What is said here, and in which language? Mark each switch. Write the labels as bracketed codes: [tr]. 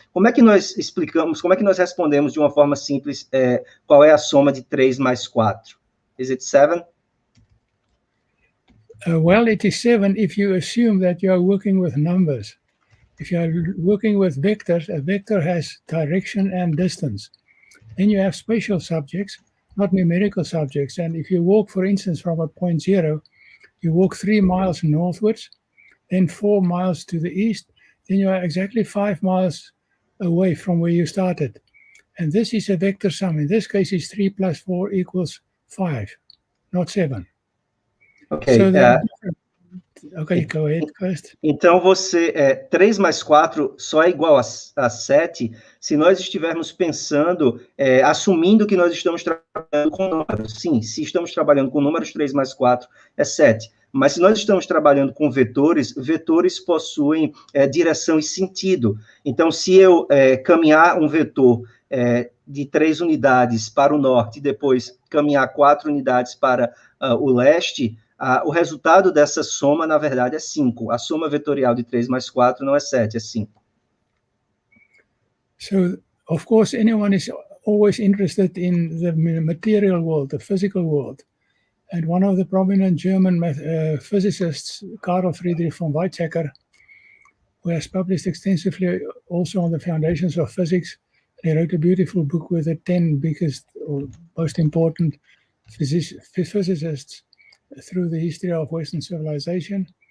[pt] Como é que nós explicamos, como é que nós respondemos de uma forma simples qual é a soma de 3 mais 4? [en] Is it 7? Well, it is 7 if you assume that you are working with numbers. If you are working with vectors, a vector has direction and distance. Then you have spatial subjects, not numerical subjects. And if you walk, for instance, from a point 0, you walk 3 miles northwards, then 4 miles to the east, then you are exactly 5 miles away from where you started. And this is a vector sum. In this case, it's 3 plus 4 equals 5, not 7. Ok. So ok, go ahead first. [pt] Então, 3 mais 4 só é igual a 7 se nós estivermos pensando, assumindo que nós estamos trabalhando com números. Sim, se estamos trabalhando com números, 3 mais 4 é 7. Mas se nós estamos trabalhando com vetores, vetores possuem direção e sentido. Então, se eu caminhar um vetor de 3 unidades para o norte e depois caminhar 4 unidades para o leste, o resultado dessa soma, na verdade, é 5. A soma vetorial de 3 mais 4 não é 7, é 5. [en] So, of course, anyone is always interested in the material world, the physical world. And one of the prominent German physicists, Carl Friedrich von Weizsäcker, who has published extensively also on the foundations of physics, he wrote a beautiful book with the 10 biggest or most important physicists through the history of Western civilization.